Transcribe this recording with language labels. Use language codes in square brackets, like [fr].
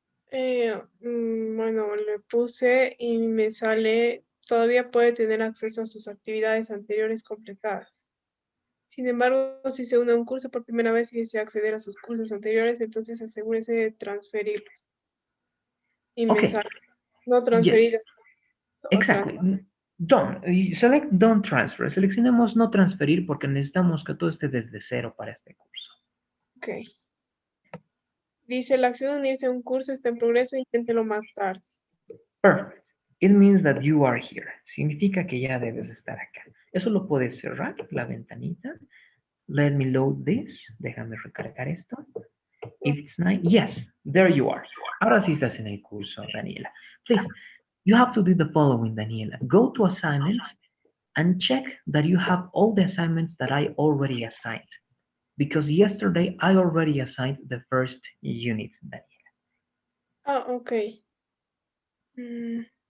[es] Bueno, le puse y me sale, todavía puede tener acceso a sus actividades anteriores completadas. Sin embargo, si se une a un curso por primera vez y desea acceder a sus cursos anteriores, entonces asegúrese de transferirlos. Y me [en] Okay, [es] sale no [en] yes, [es] transferir o [en] exactly. Don't, select don't transfer. [es] Seleccionemos no transferir porque necesitamos que todo esté desde cero para este curso. Ok. Dice, la acción de unirse a un curso está en progreso, inténtelo más tarde. [en] Perfect. It means that you are here. [es] Significa que ya debes estar acá. Eso lo puedes cerrar, la ventanita. [en] Let me load this. [es] Déjame recargar esto. [en] If it's nice, yes, there you are. [es] Ahora sí estás en el curso, Daniela. [en] Please, you have to do the following, Daniela. Go to assignments and check that you have all the assignments that I already assigned. Because yesterday I already assigned the first unit, Daniela. Ah, ok. Mm,